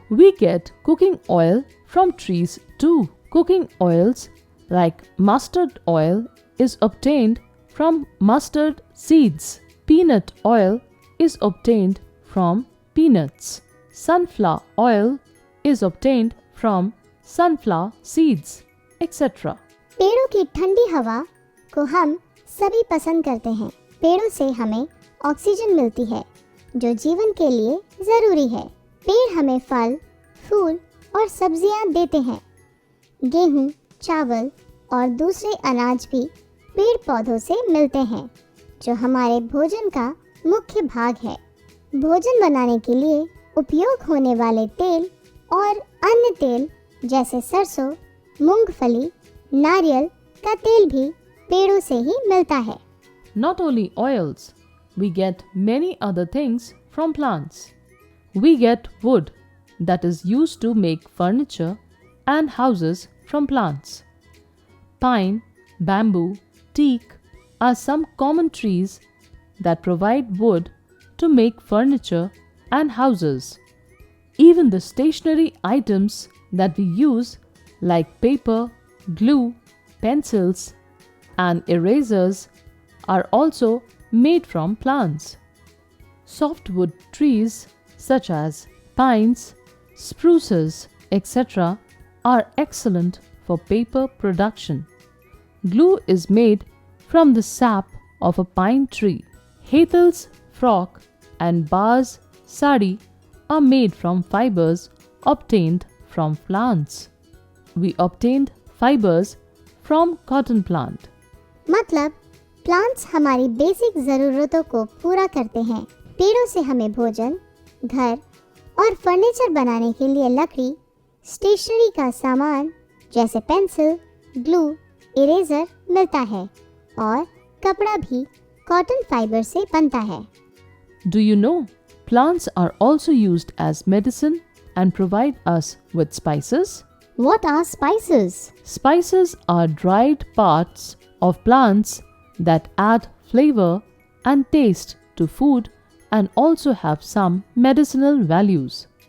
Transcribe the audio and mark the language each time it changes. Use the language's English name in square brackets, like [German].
[English] We get cooking oil from trees too. Cooking oils like mustard oil is obtained from mustard seeds. Peanut oil is obtained from peanuts. Sunflower oil is obtained from sunflower seeds, etc. [Hindi] पेड़ों की ठंडी हवा को हम सभी पसंद करते हैं. पेड़ों से हमें ऑक्सीजन मिलती है जो जीवन के लिए जरूरी है. पेड़ हमें फल, फूल और सब्जियां देते हैं. गेहूं, चावल और दूसरे अनाज भी पेड़ पौधों से मिलते हैं जो हमारे भोजन का मुख्य भाग है। भोजन बनाने के लिए उपयोग होने वाले तेल और अन्य तेल जैसे सरसों, मूंगफली, नारियल का तेल भी पेड़ों से ही मिलता है। [English] Not only oils, we get many other things from plants. We get wood that is used to make furniture and houses from plants. Pine, bamboo, teak are some common trees that provide wood to make furniture and houses. Even the stationery items that we use like paper, glue, pencils, and erasers are also made from plants. Softwood trees such as pines, spruces, etc. are excellent for paper production. Glue is made from the sap of a pine tree. Hethel's frock and Ba's sari are made from fibers obtained from plants. We obtained fibers from cotton plant. [Hindi] मतलब plants हमारी basic ज़रूरतों को पूरा करते हैं। पेड़ों से हमें भोजन, घर और फर्नीचर बनाने के लिए लकड़ी, स्टेशनरी का सामान जैसे पेंसिल, ग्लू, इरेजर मिलता है और कपड़ा भी कॉटन फाइबर से बनता है। [English] Do you know plants are also used as medicine and provide us with spices? What are spices? Spices are dried parts of plants that add flavor and taste to food and also have some medicinal values.